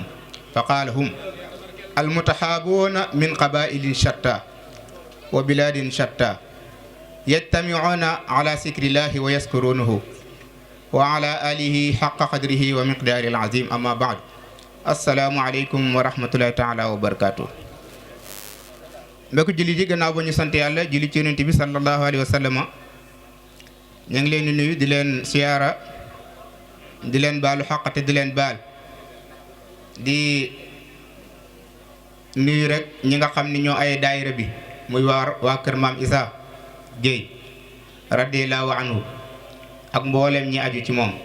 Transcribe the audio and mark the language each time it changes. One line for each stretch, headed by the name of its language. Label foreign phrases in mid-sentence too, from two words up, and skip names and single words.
Arabic: فقال: هم المتحابون من قبائل شتى وبلاد شتى يجتمعون على ذكر الله ويذكرونه وعلى آله حق قدره ومقدار العظيم. أما بعد، السلام عليكم ورحمة الله تعالى وبركاته.
Wolof: mbokk julli ji gannaaw ba ñu sant yàlla julli ci yonent bi
Arabic: صلى الله عليه وسلم,
Wolof: ñu ngi leen di nuyu di leen siyaara di leen baalu xaq te di leen baal di nuyu rek ñi nga xam ni ñoo ay daayira bi muy waa kër maam Issa Gueye
Arabic: رضي الله عنه
Wolof: ak mboolem ñi aju ci moom.